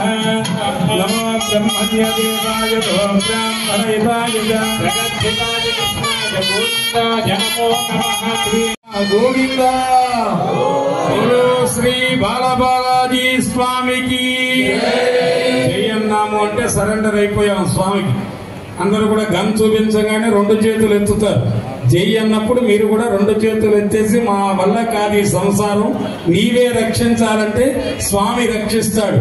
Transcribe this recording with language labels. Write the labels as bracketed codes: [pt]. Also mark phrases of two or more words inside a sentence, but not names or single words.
[sa] नमो ब्रह्मण्यदेवाय ब्राह्मणहिताय जगद्धिताय कृष्णाय गोविन्दाय नमो नमः। [te] गोविंद श्री బాలబాలాజీ స్వామికి జయన్నాము అంటే సరెండర్ అయిపోయాం స్వామికి. అందరూ కూడా గన్ చూపించగానే 2 చేతులు ఎత్తుతారు. జై అన్నప్పుడు మీరు కూడా 2 చేతులు ఎత్తేసి మా వల్ల కాదు ఈ సంసారం, నీవే రక్షించాలంటే స్వామి రక్షిస్తాడు.